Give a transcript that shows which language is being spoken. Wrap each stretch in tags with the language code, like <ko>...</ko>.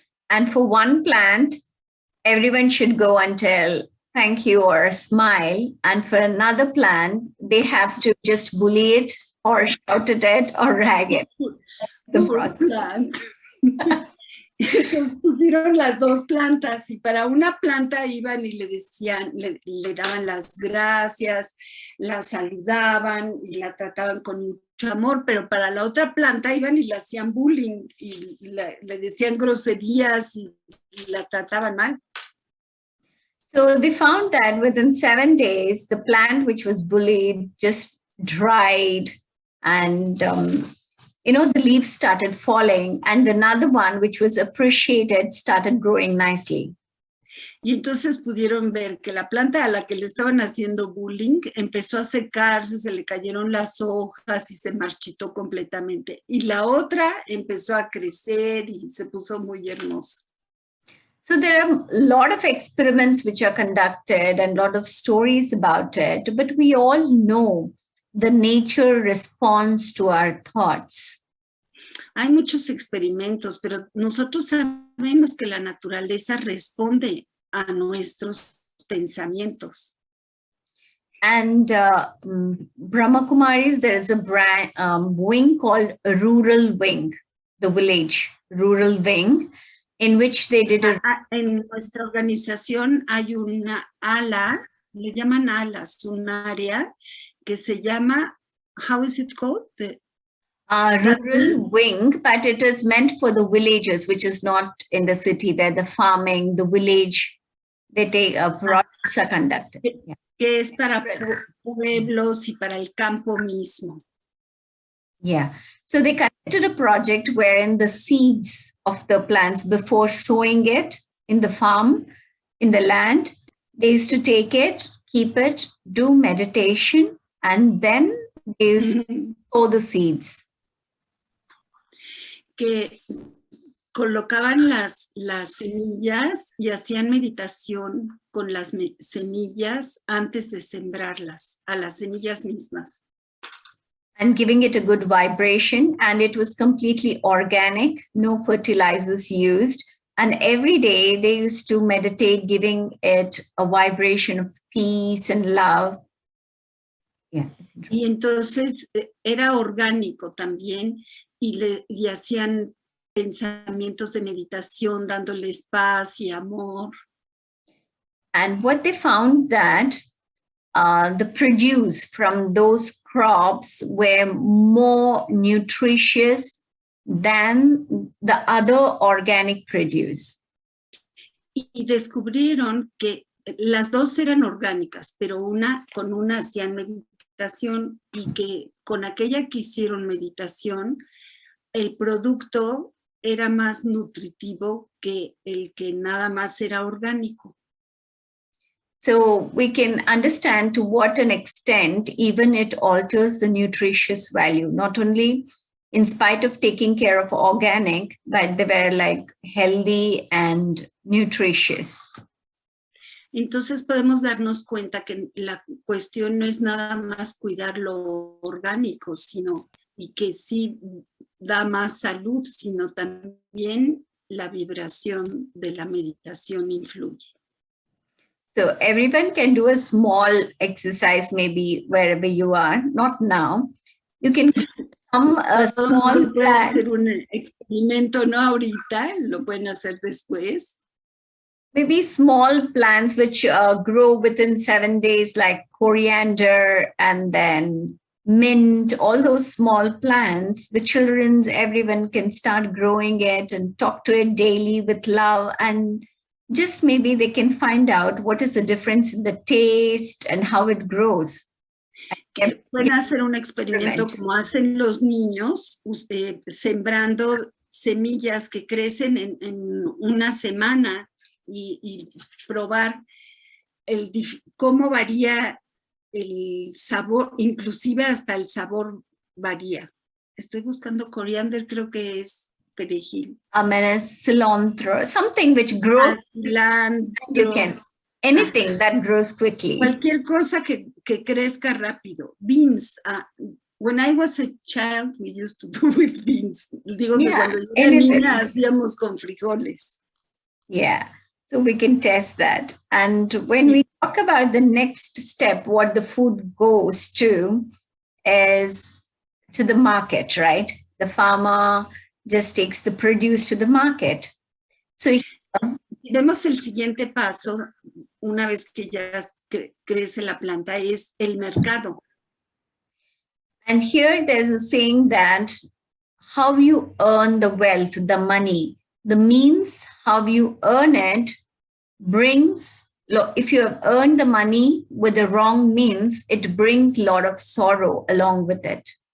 <en>And for one plant, everyone should go and tell thank you or smile. And for another plant, they have to just bully it or shout at it or rag it. The plant.</en> <es>Pusieron las 2 plantas y para una planta iban y le decían, le daban las gracias, la saludaban y la trataban con mucho amor, pero para la otra planta iban y le hacían bullying y le decían groserías y la trataban mal.</es> <en>So they found that within 7 days, the plant which was bullied just dried and the leaves started falling, and another one which was appreciated started growing nicely.</en> <es>Y entonces pudieron ver que la planta a la que le estaban haciendo bullying empezó a secarse, se le cayeron las hojas y se marchitó completamente. Y la otra empezó a crecer y se puso muy hermosa.</es> <en>So there are a lot of experiments which are conducted and a lot of stories about it, but we all know the nature responds to our thoughts.</en> <es>Hay muchos experimentos, pero nosotros sabemos que la naturaleza responde a nuestros pensamientos.</es> <en>And Brahma Kumaris, there is a wing called a rural wing, the village rural wing, in which they did</en> <es>En nuestra organización hay una ala, le llaman alas, un área que se llama,</es> <en>how is it called? Rural wing, but it is meant for the villages, which is not in the city where the farming, the village, they take projects are conducted. Yeah.</en> <es>Que es para pueblos y para el campo mismo.</es> <en>Yeah. So they conducted a project wherein the seeds of the plants, before sowing it in the farm, in the land, they used to take it, keep it, do meditation, and then they used to sow the seeds.</en> <es>Que colocaban las semillas y hacían meditación con las semillas antes de sembrarlas, a las semillas mismas.</es> <en>And giving it a good vibration, and it was completely organic, no fertilizers used. And every day they used to meditate, giving it a vibration of peace and love. Yeah.</en> <es>Y entonces era orgánico también y hacían pensamientos de meditación, dándoles paz y amor.</es> <en>And what they found that the produce from those crops were more nutritious than the other organic produce.</en> <es>Y descubrieron que las 2 eran orgánicas, pero con una hacían meditación y que con aquella que hicieron meditación, el producto era más nutritivo que el que nada más era orgánico.</es> <en>So we can understand to what an extent even it alters the nutritious value, not only in spite of taking care of organic, but they were like healthy and nutritious.</en> <es>Entonces podemos darnos cuenta que la cuestión no es nada más cuidar lo orgánico, sino y que sí da más salud, sino también la vibración de la meditación influye.</es> <en>So everyone can do a small exercise, maybe wherever you are, not now. You can come a small</en> <es>plan. Hacer un experimento, no ahorita, lo pueden hacer después.</es> <en>maybe small plants which grow within 7 days, like coriander and then mint, all those small plants, the children's, everyone can start growing it and talk to it daily with love, and just maybe they can find out what is the difference in the taste and how it grows.</en> <es>Pueden hacer un experimento como hacen los niños, sembrando semillas que crecen en una semana y probar cómo varía el sabor, inclusive hasta el sabor varía. Estoy buscando coriander, creo que es perejil.</es> <en>Cilantro, something which grows.</en> <es>Cilantro.</es> <en>You can, anything that grows quickly.</en> <es>Cualquier cosa que crezca rápido. Beans.</es> <en>When I was a child, we used to do with beans.</en> <es>Digo que cuando yo era niña hacíamos con frijoles.</es> <en>Yeah. So we can test that. And when we talk about the next step, what the food goes to is to the market, right? The farmer just takes the produce to the market. So</en> <es>vemos el siguiente paso, una vez que ya crece la planta, es el mercado.</es> <en>And here there's a saying that how you earn the wealth, the money, the means how you earn it brings, if you have earned the money with the wrong means, it brings a lot of sorrow along with it.</en>